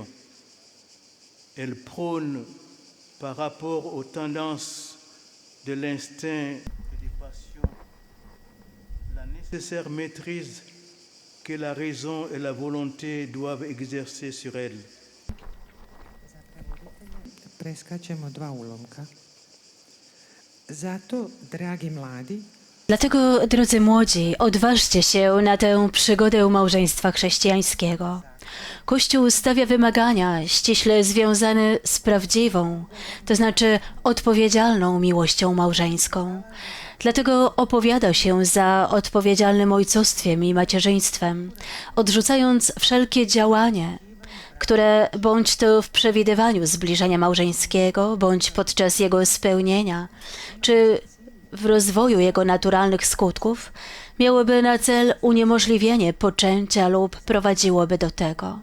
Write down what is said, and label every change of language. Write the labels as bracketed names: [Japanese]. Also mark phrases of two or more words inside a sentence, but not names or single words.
[French] Elle prône par rapport aux tendances de l'instinct et des passions la nécessaire maîtrise que la raison et la volonté doivent exercer sur elle. [Croatian] Preskačemo dva ulomka. Zato, dragi mladi, [Polish] Dlatego, drodzy młodzi, odważcie się na tę przygodę małżeństwa chrześcijańskiego. Kościół stawia wymagania ściśle związane z prawdziwą, to znaczy odpowiedzialną miłością małżeńską. Dlatego opowiada się za odpowiedzialnym ojcostwem i macierzyństwem, odrzucając wszelkie działanie, które bądź to w przewidywaniu zbliżenia małżeńskiego, bądź podczas jego spełnienia, czy w rozwoju jego naturalnych skutków, miałoby na cel uniemożliwienie poczęcia lub prowadziłoby do tego.